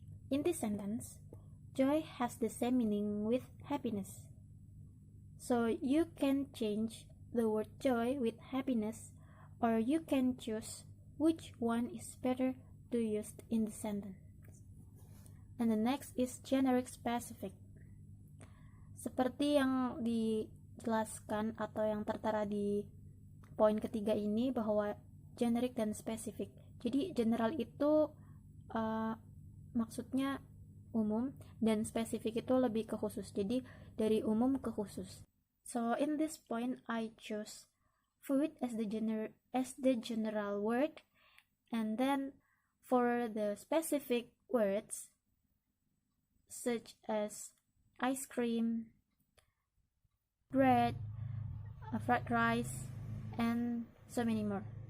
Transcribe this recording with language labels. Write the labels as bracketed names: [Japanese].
[English] In this sentence, joy has the same meaning with happiness. So you can change the word joy with happiness, or you can choose which one is better to use in the sentence. And the next is generic specific. [Indonesian] Seperti yang dijelaskan atau yang tertera di poin ketiga ini, bahwa generic dan spesifik. Jadi general itu maksudnya umum, dan spesifik itu lebih ke khusus. Jadi dari umum ke khusus. [English] So in this point, I choose food as the general word, and then for the specific words such as ice cream, bread, fried rice, and so many more.